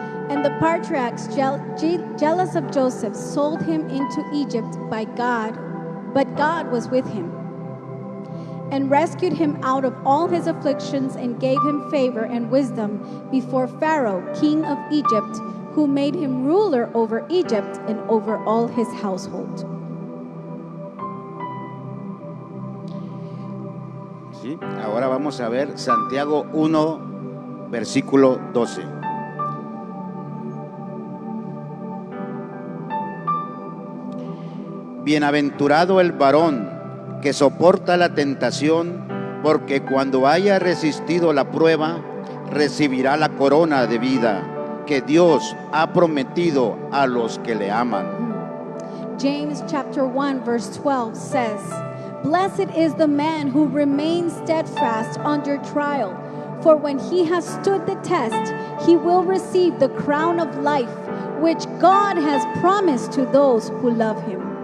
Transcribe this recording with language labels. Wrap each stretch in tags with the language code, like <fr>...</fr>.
<en>And the patriarchs, jealous of Joseph, sold him into Egypt by God, but God was with him. and rescued him out of all his afflictions and gave him favor and wisdom before Pharaoh, king of Egypt, who made him ruler over Egypt and over all his household.</en> <es>¿Sí? Ahora vamos a ver Santiago 1, versículo 12. Bienaventurado el varón que soporta la tentación, porque cuando haya resistido la prueba, recibirá la corona de vida que Dios ha prometido a los que le aman.</es> <en>James chapter 1 verse 12 says, "Blessed is the man who remains steadfast under trial, for when he has stood the test, he will receive the crown of life, which God has promised to those who love him."</en>